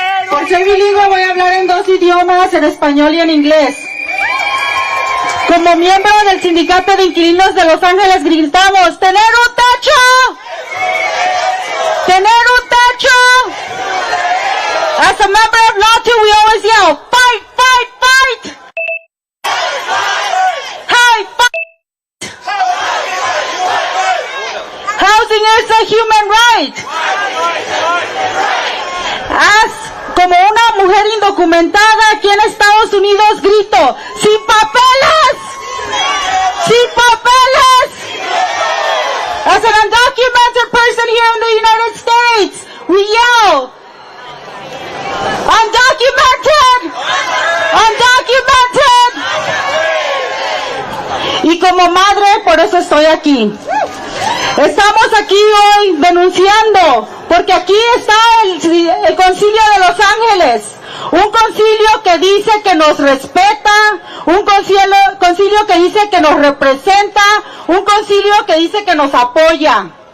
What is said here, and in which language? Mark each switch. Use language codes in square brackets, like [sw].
[es] Por ser bilingüe voy a hablar en dos idiomas, en español y en inglés. Como miembro del Sindicato de Inquilinos de Los Ángeles gritamos, ¡tener un techo! ¡Tener un techo! [en] As a member of Law 2, we always yell, fight, fight, fight! Hi, fight! Housing is a human right. [es] Como una mujer indocumentada aquí en Estados Unidos grito, ¡sin papeles! ¡Sin papeles! [en] As an undocumented person here in the United States, we yell, undocumented! Undocumented! [es] Y como madre, por eso estoy aquí. Estamos aquí hoy denunciando, porque aquí está el Concilio de Los Ángeles, un concilio que dice que nos respeta, un concilio que dice que nos representa, un concilio que dice que nos apoya.